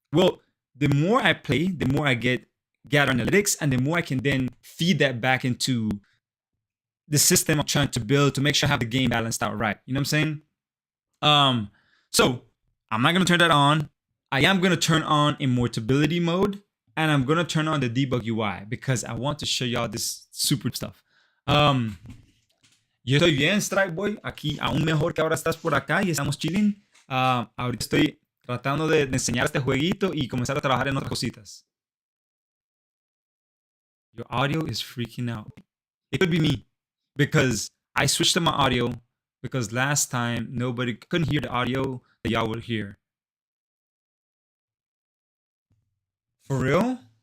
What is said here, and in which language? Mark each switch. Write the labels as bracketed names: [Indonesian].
[English] Well, the more I play, the more I gather analytics, and the more I can then feed that back into the system I'm trying to build to make sure I have the game balanced out right. You know what I'm saying? So I'm not gonna turn that on. I am going to turn on immortability mode, and I'm going to turn on the debug UI because I want to show y'all this super stuff. [Spanish] Yo estoy bien, Strike Boy, aquí aún mejor que ahora estás por acá y estamos chilling. Ahorita estoy tratando de enseñar este jueguito y comenzar a trabajar en otras cositas. [English] Your audio is freaking out. It could be me because I switched to my audio because last time nobody couldn't hear the audio that y'all would hear. For real?